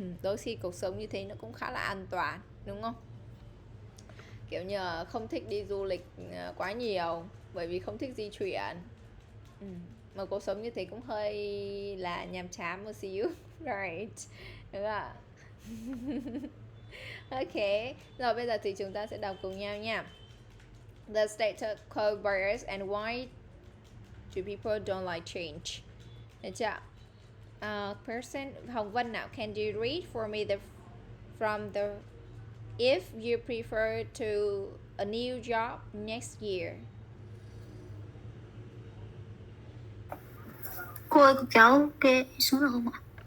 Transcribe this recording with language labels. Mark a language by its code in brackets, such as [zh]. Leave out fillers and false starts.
[vi] Đôi khi cuộc sống như thế nó cũng khá là an toàn, đúng không? Kiểu như là không thích đi du lịch quá nhiều, bởi vì không thích di chuyển. Mà cuộc sống như thế cũng hơi là nhàm chán một xíu. Right, đúng không? Ok, rồi bây giờ thì chúng ta sẽ đọc cùng nhau nha. [en] The status quo bias and why do people don't like change. [vi] Được chưa? [en] Person Hồng Vân nào, can you read for me from the if you prefer to a new job next year? [vi] Cô ơi, cô cháu kê xuống được không ạ?